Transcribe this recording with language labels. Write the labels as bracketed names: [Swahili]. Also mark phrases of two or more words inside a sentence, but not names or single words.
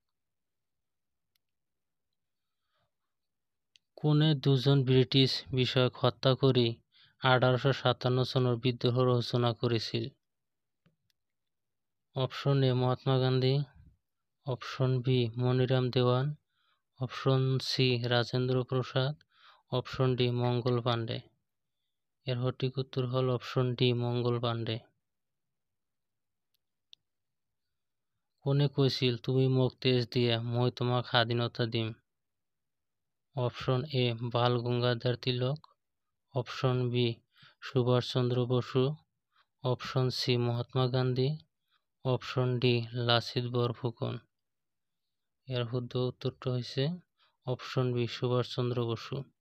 [Bangla] কোনে দুজন ব্রিটিশ বিষয়ক হত্যা করে 1857 সনের বিদ্রোহের সূচনা করেছিল? অপশন এ মহাত্মা গান্ধী, অপশন বি মনিরাম দেওয়ান, অপশন সি রাজেন্দ্র প্রসাদ, অপশন ডি মঙ্গল পাণ্ডে। এর সঠিক উত্তর হল অপশন ডি মঙ্গল পাণ্ডে। [Assamese] কোনে কইছিল তুমি মোক তেজ দিয়া মই তোমাক স্বাধীনতা দিম? [Bangla] অপশন এ বাল গঙ্গাধর তিলক, অপশন বি সুভাষচন্দ্র বসু, অপশন সি মহাত্মা গান্ধী, অপশন ডি লাসিত বরফুকন। এর শুদ্ধ উত্তরটা হয়েছে অপশন বি সুভাষচন্দ্র বসু।